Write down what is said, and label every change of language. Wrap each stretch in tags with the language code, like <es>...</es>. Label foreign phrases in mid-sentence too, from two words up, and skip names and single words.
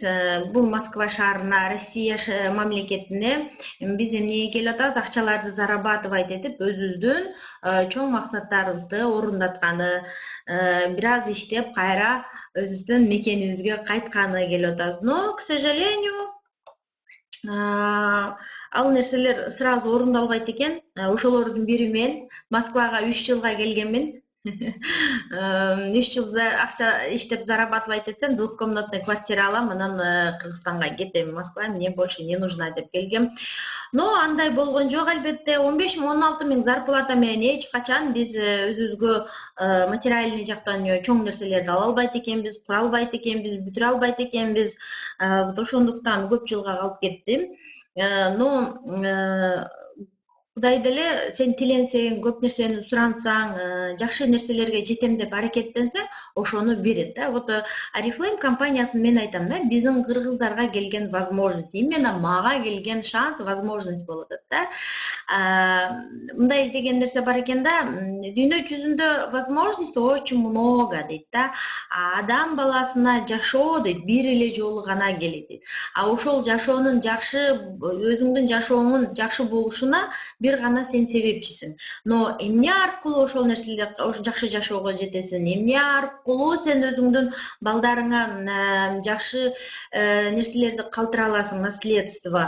<ky>Бул Москва шаарына, Россия мамлекетине биз эмнеге келип атабыз? Акчаларды зарабатывать этип, өзүбүздүн чоң максаттарыбызды орундатканы, бир аз иштеп, кайра өзүбүздүн мекенибизге кайтканы келип атабыз.</ky> <ru>Но, к сожалению,</ru> <ky>ал нерселер сразу орундалбайт экен. Ошолордун бири мен Москвага 3 жылга келгенмин. 3 жыл акча иштеп зарабатывать этсем,</ky> <ru>двухкомнатный квартира</ru> <ky>алам, анан Кыргызстанга кетем.</ky> <ru>Москва мне больше не нужна деп келгем.</ru> <ky>Но андай болгон жок, албетте. 15 миң, 16 миң зарплата менен эч качан биз өзүбүзгө материальный жактан чоң нерселерди ала албайт экенбиз, кура албайт экенбиз, бүтүрө албайт экенбиз. Ошондуктан көп жылга калып кеттим. Но Кудайды эле сен тиленсең, көп нерсени сурансаң, жакшы нерселерге жетем деп аракеттенсең, ошону берет да. Вот Oriflame компаниясын мен айтам да, биздин кыргыздарга келген</ky> <ru>возможность, именно</ru> <ky>мага келген шанс, возможность болуп атат да. Мындай деген нерсе бар экен да, дүйнө жүзүндө</ky> <ru>возможность очень много</ru> <ky>дейт да. Адам баласына жашоо дейт, бир эле жолу гана келет дейт. Ошол жашоонун жакшы, өзүңдүн жашооңун жакшы болушуна бир гана сен себепчисиң. Но эмне аркылуу ошол нерселерди жакшы жашоого жетесиң? Эмне аркылуу сен өзүңдүн балдарыңа жакшы нерселерди калтыра аласың, наследство?</ky>